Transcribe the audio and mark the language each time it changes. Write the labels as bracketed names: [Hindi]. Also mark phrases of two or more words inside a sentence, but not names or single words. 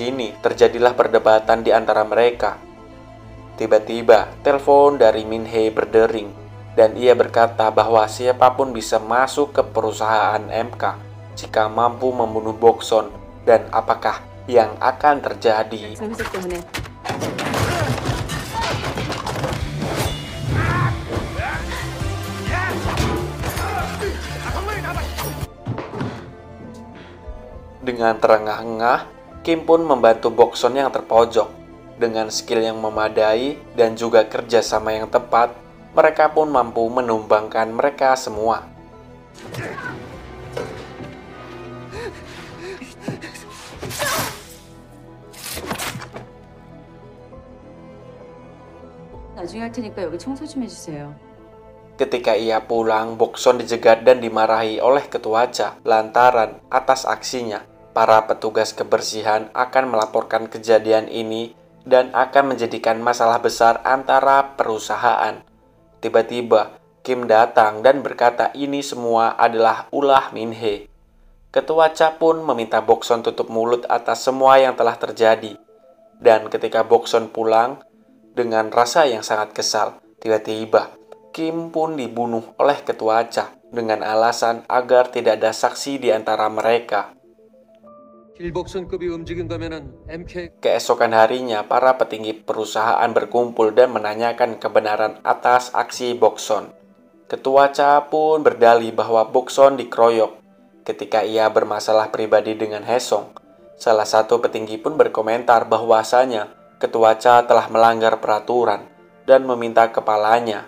[Indonesian] sini terjadilah perdebatan di antara mereka. Tiba-tiba telepon dari Min Hee berdering dan ia berkata bahwa siapapun bisa masuk ke perusahaan MK jika mampu membunuh Bokson, dan apakah yang akan terjadi. [Korean] 회색 때문에 [Indonesian] Dengan terengah-engah, Kim pun membantu Bokson yang terpojok. Dengan skill yang memadai dan juga kerjasama yang tepat, mereka pun mampu menumbangkan mereka semua. [Korean] 나중에 할 테니까 여기 청소 좀 해주세요. [Indonesian] Ketika ia pulang, Bokson dijegat dan dimarahi oleh ketua Cha lantaran atas aksinya. Para petugas kebersihan akan melaporkan kejadian ini dan akan menjadikan masalah besar antara perusahaan. Tiba-tiba, Kim datang dan berkata ini semua adalah ulah Min Hee. Ketua Cha pun meminta Bokson tutup mulut atas semua yang telah terjadi. Dan ketika Bokson pulang, dengan rasa yang sangat kesal, tiba-tiba Kim pun dibunuh oleh ketua Cha dengan alasan agar tidak ada saksi di antara mereka. [Korean] 길복선급이 움직인다면은 MK [Indonesian] Keesokan harinya, para petinggi perusahaan berkumpul dan menanyakan kebenaran atas aksi Bokson. Ketua Cha pun berdalih bahwa Bokson dikeroyok ketika ia bermasalah pribadi dengan Haesung. Salah satu petinggi pun berkomentar bahwasanya Ketua Cha telah melanggar peraturan dan meminta kepalanya.